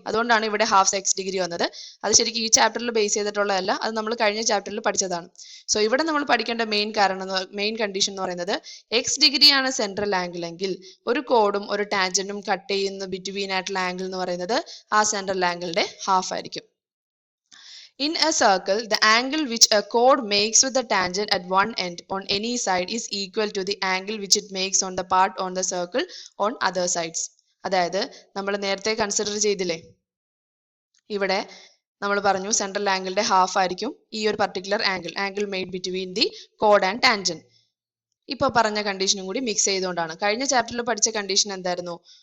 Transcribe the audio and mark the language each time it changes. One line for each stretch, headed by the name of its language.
Malayalam: അതുകൊണ്ടാണ് ഇവിടെ half X degree വന്നത്. അത് ശരിക്കും ഈ ചാപ്റ്ററിൽ ബേസ് ചെയ്തിട്ടുള്ളതല്ല, അത് നമ്മൾ കഴിഞ്ഞ ചാപ്റ്ററിൽ പഠിച്ചതാണ്. സോ ഇവിടെ നമ്മൾ പഠിക്കേണ്ട മെയിൻ കണ്ടീഷൻ എന്ന് പറയുന്നത് എക്സ് ഡിഗ്രി ആണ് സെൻട്രൽ ആംഗിൾ എങ്കിൽ ഒരു കോഡും ഒരു ടാൻജന്റും കട്ട് ചെയ്യുന്ന ബിറ്റ്വീൻ ആയിട്ടുള്ള ആംഗിൾ എന്ന് പറയുന്നത് ആ സെൻട്രൽ ആംഗിളിന്റെ ഹാഫ് ആയിരിക്കും.
English: In a circle, the angle which a chord makes with the tangent at one end on any side is equal to the angle which it makes on the part on the circle on other sides.
Malayalam: അതായത് നമ്മൾ നേരത്തെ consider ചെയ്തില്ലേ, ഇവിടെ നമ്മൾ പറഞ്ഞു central ആംഗിളിന്റെ half ആയിരിക്കും ഈ ഒരു
English: Particular angle made between the code and tangent.
Malayalam: ഇപ്പൊ പറഞ്ഞ കണ്ടീഷനും കൂടി മിക്സ് ചെയ്തുകൊണ്ടാണ്. കഴിഞ്ഞ ചാപ്റ്ററിൽ പഠിച്ച കണ്ടീഷൻ എന്തായിരുന്നു?